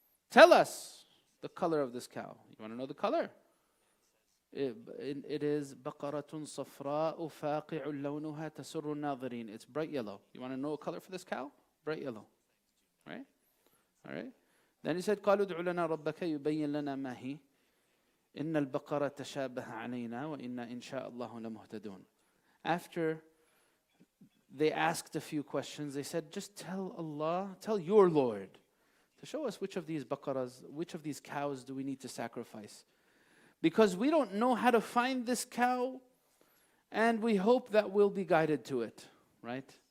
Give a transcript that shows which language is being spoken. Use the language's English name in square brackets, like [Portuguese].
[English] Tell us the color of this cow. You want to know the color? It is [Arabic] بَقَرَةٌ صَفْرَاءُ فَاقِعُ لَوْنُهَا تَسُرُّ النَّاظِرِينَ. [English] It's bright yellow. You want to know a color for this cow? Bright yellow. Right? All right? Then he said, [Arabic] قَالُوا ادْعُ لَنَا رَبَّكَ يُبَيِّنْ لَنَا مَا هِي إِنَّ الْبَقَرَةَ تَشَابَهَ عَلَيْنَا وَإِنَّا إِنْ شَاءَ اللَّهُ لَمُهْتَدُونَ. [English] After they asked a few questions, they said, just tell Allah, tell your Lord to show us which of these baqaras, which of these cows do we need to sacrifice. Because we don't know how to find this cow, and we hope that we'll be guided to it, right?